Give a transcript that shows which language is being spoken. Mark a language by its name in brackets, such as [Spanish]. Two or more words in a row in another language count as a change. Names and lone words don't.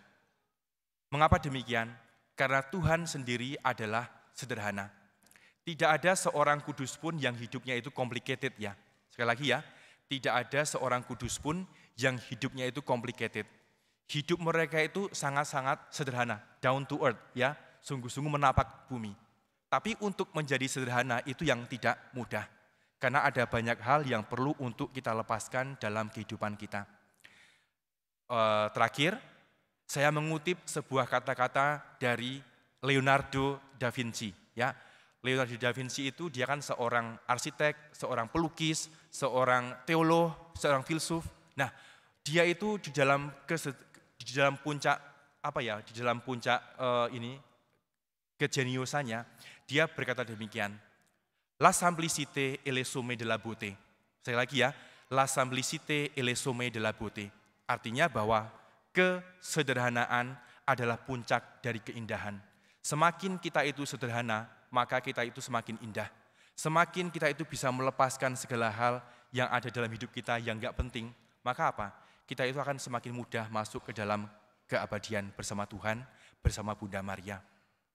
[Indonesian] Mengapa demikian? Karena Tuhan sendiri adalah sederhana. Tidak ada seorang kudus pun yang hidupnya itu complicated ya. Sekali lagi ya, tidak ada seorang kudus pun yang hidupnya itu complicated. Hidup mereka itu sangat-sangat sederhana, [English] down to earth [Indonesian] ya, sungguh-sungguh menapak bumi. Tapi untuk menjadi sederhana itu yang tidak mudah. Karena ada banyak hal yang perlu untuk kita lepaskan dalam kehidupan kita. Terakhir, saya mengutip sebuah kata-kata dari Leonardo da Vinci. Ya, Leonardo da Vinci itu dia kan seorang arsitek, seorang pelukis, seorang teolog, seorang filsuf. Nah, dia itu di dalam puncak kejeniusannya, dia berkata demikian. [French] La simplicité est le sommet de la beauté. [Indonesian] Sekali lagi ya, [French] la simplicité est le sommet de la beauté. [Indonesian] Artinya bahwa kesederhanaan adalah puncak dari keindahan. Semakin kita itu sederhana, maka kita itu semakin indah. Semakin kita itu bisa melepaskan segala hal yang ada dalam hidup kita yang enggak penting, maka apa? Kita itu akan semakin mudah masuk ke dalam keabadian bersama Tuhan, bersama Bunda Maria.